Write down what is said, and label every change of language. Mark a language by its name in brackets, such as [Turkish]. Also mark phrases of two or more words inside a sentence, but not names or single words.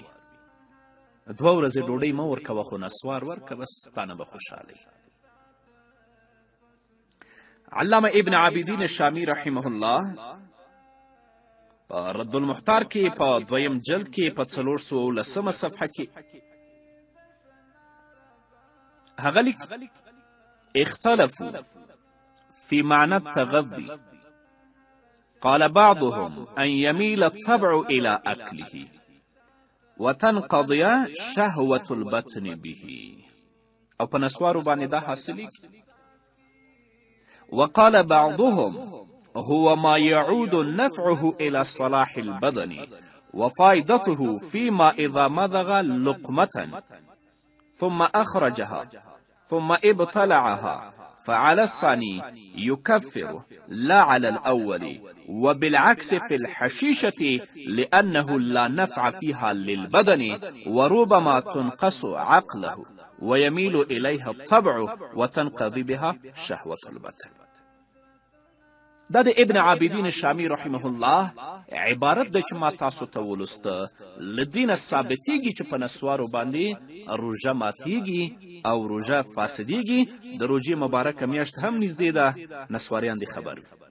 [Pashto] 2 ورځې ډوډۍ مه ورکوه خو نسوار ورکه، بس تانه به خوشحاله. علامه ابن عابدین شامی [Arabic] رحمه الله [Pashto] په رد المحتار کې په 2م جلد کې په 410 صفحه کې هغه لیک [Arabic] اختلفوا في معنى التغذي، قال بعضهم أن يميل الطبع إلى أكله وتنقضي شهوة البطن به، [Pashto] او په نسوارو باندې دا حاصلېږي. [Arabic] وقال بعضهم هو ما يعود نفعه إلى صلاح البدن وفائدته فيما إذا مضغ لقمة ثم أخرجها ثم ابتلعها فعلى الثاني يكفر لا على الأول، وبالعكس في الحشيشة لأنه لا نفع فيها للبدن وربما تنقص عقله ويميل إليها الطبع وتنقضي بها شهوة البطن. [Pashto] دا د ابن عابدین شامی [Arabic] رحمه الله [Pashto] عبارت ده چې ما تاسو ته ولسته. له دې نه ثابتېږي چې په نسوارو باندې روژه ماتیږي او روژه فاسدیږي. د روژې مبارکه میاشت هم نږدې ده، نسواریان دې خبر وي.